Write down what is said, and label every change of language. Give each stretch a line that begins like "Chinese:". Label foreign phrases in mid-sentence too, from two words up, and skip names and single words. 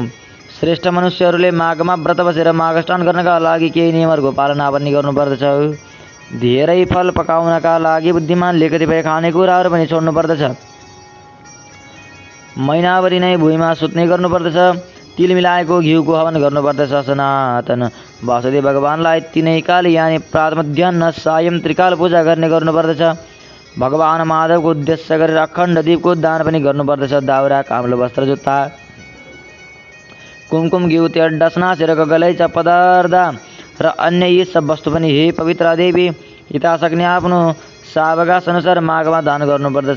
Nepali: श्रेष्ठ मनुष्यहरूले माघमा व्रत बसेर माघ स्नान गर्नका लागि केही नियमहरूको पालना पनि गर्नुपर्दछ। धेरै फल पकाउनका लागि बुद्धिमानले कतिपय खानेकुराहरू पनि छोड्नु पर्दछ। महिनाभरि नै भुइँमा सुत्ने गर्नुपर्दछ। तिल मिलाएको घिउको हवन गर्नुपर्दछ। सनातन वासुदेव भगवानलाई 3 काल यानि प्रातः मध्याह्न सायं त्रिकाल पूजा गर्ने गर्नुपर्दछ। भगवान माधवको उद्देश्य गरेर अखण्ड दीपको दान पनि गर्नुपर्दछ। दाउरा, काम्लो वस्त्र, जुत्ता, कुमकुम, घिउ, तेल, डसना, सिरको गलैँचा पदार्थ र अन्य यी सब वस्तु पनि हे पवित्र देवी यथाशक्ति आफ्नो सावकाश अनुसार माघमा दान गर्नुपर्दछ।